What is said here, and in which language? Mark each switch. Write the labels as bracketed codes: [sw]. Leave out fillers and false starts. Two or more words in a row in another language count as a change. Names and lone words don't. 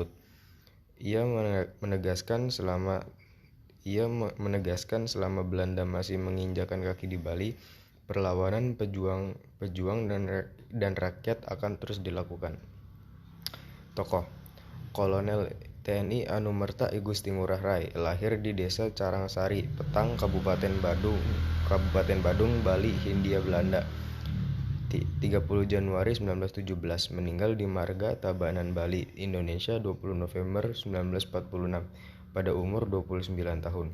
[id] Ia menegaskan selama Belanda masih menginjakan kaki di Bali, perlawanan pejuang dan rakyat akan terus dilakukan. Tokoh. Kolonel TNI Anumerta I Gusti Ngurah Rai lahir di Desa Carangsari, Petang, Kabupaten Badung, Bali, Hindia Belanda. 30 Januari 1917, meninggal di Marga, Tabanan, Bali, Indonesia 20 November 1946 pada umur 29 tahun.